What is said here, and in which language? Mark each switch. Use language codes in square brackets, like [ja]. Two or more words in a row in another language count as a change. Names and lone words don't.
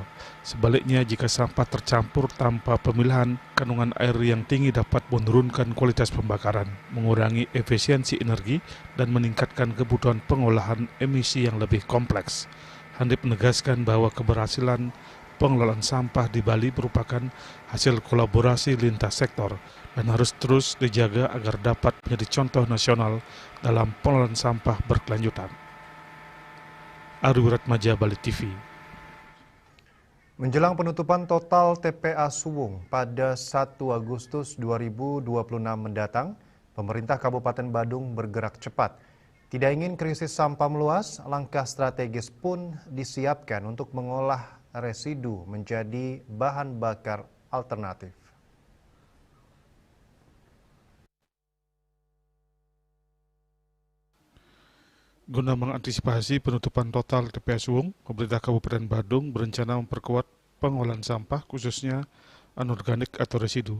[id] Sebaliknya, jika sampah tercampur tanpa pemilahan, kandungan air yang tinggi dapat menurunkan kualitas pembakaran, mengurangi efisiensi energi, dan meningkatkan kebutuhan pengolahan emisi yang lebih kompleks. Hanif menegaskan bahwa keberhasilan pengelolaan sampah di Bali merupakan hasil kolaborasi lintas sektor dan harus terus dijaga agar dapat menjadi contoh nasional dalam pengelolaan sampah berkelanjutan. Arwi Ratmaja, Bali TV. Menjelang penutupan total TPA Suwung pada 1 Agustus 2026 mendatang, pemerintah Kabupaten Badung bergerak cepat. Tidak ingin krisis sampah meluas, langkah strategis pun disiapkan untuk mengolah residu menjadi bahan bakar alternatif. Guna mengantisipasi penutupan total TPA Suwung, pemerintah Kabupaten Badung berencana memperkuat pengolahan sampah khususnya anorganik atau residu.